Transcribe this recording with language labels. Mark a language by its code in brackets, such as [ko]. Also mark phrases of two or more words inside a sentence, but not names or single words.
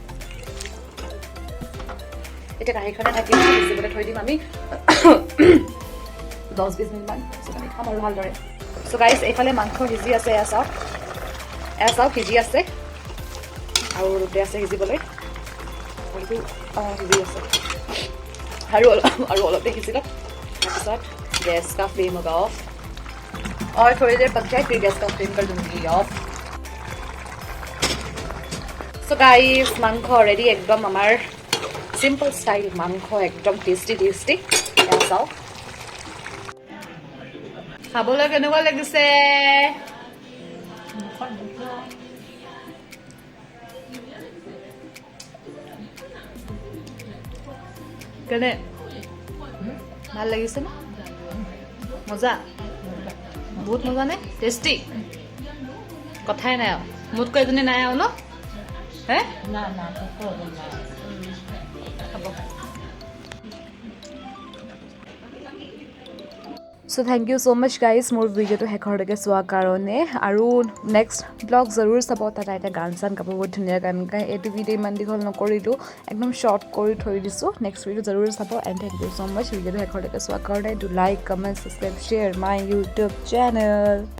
[as] এতিয়া কাঁহীখনে ঢাকি সিজিবলৈ থৈ দিম আমি 10-20 মিনিটমান। পিছত আমি খাম আৰু ভালদৰে। চ' গাইজ এইফালে মাংস সিজি আছে, এয়া চাওক সিজি আছে আৰু ৰুটি আছে সিজিবলৈ। সিজি আছে আৰু অলপ দেৰি সিজিলক। [hi] তাৰপিছত गैस का फ्लेम होगा ऑफ और थोड़ी देर पक जाए फिर गैस का फ्लेम कर दूंगी ऑफ। [en] so guys [hi] मांस रेडी एकदम हमार [en] simple style [hi] मांस एकदम टेस्टी [as] চাও খাবলৈ কেনেকুৱা লাগিছে কেনে ভাল লাগিছে না মজা বহুত মজা নে টেষ্টি কথাই নাই আৰু মোতকৈ এজনী নাই আৰু ন হে না না তো না খাব [en] so thank you so much guys [as] মোৰ ভিডিঅ'টো শেষলৈকে চোৱাৰ কাৰণে আৰু [en] next blog [as] জৰুৰ চাব তাত এতিয়া গান চান গাব বহুত ধুনীয়া গান গায় এইটো ভিডিঅ' ইমান দীঘল নকৰিলোঁ একদম শ্বৰ্ট কৰি থৈ দিছোঁ [en] next video' [as] জৰুৰ চাব [en] and thank you so much [as] ভিডিঅ'টো শেষলৈকে চোৱাৰ কাৰণে [en] do like comment subscribe share my YouTube channel